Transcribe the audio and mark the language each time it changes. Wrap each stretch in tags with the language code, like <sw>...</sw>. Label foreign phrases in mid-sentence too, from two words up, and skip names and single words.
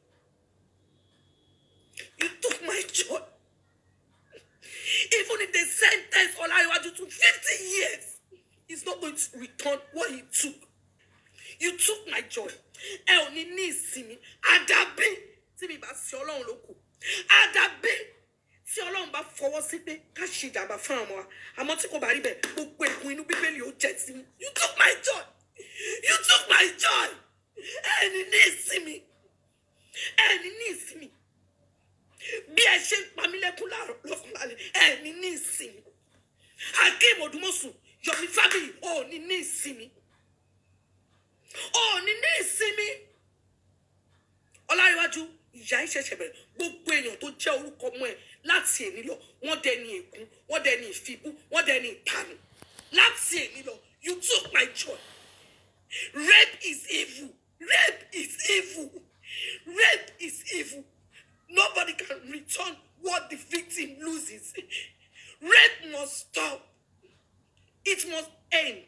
<en>You took my joy. Even if they sentence Olayiwaju to 50 years, he's not going to return what he took. You took my joy. See me. Adabe. See me, but</en> <yo>si Ọlọ́run ló kù. Adabe. Si Ọlọ́run bá fọwọ́ sí pé ká ṣe ìjàmbá fún àwọn wa. Àmọ́ tí kò bá rí bẹ́ẹ̀, gbogbo ẹ̀kún inú Bíbélì ó jẹ́ sí mi.</yo> <en>You took my joy. You took my joy. See me. See me.</en> <yo>Bí ẹ ṣe ń pa mí lẹ́kún lọ́kàn lálẹ́,</yo> <en>see me. Akim Odumosu, Yomi Fabi, see me. See me.</en> <yo>Ọláríwájú, ìyà ìṣẹ̀ṣẹ̀ bẹ̀rẹ̀. Gbogbo èèyàn tó jẹ́ orúkọ mọ́ ẹ láti èní lọ, wọ́n dẹni ègún, wọ́n dẹni ìfibú, wọ́n dẹni ìtanù. Láti èní lọ,</yo> <en>you took my joy. Rape is evil. Rape is evil. Rape is evil. Nobody can return what the victim loses. Rape must stop. It must end.</en>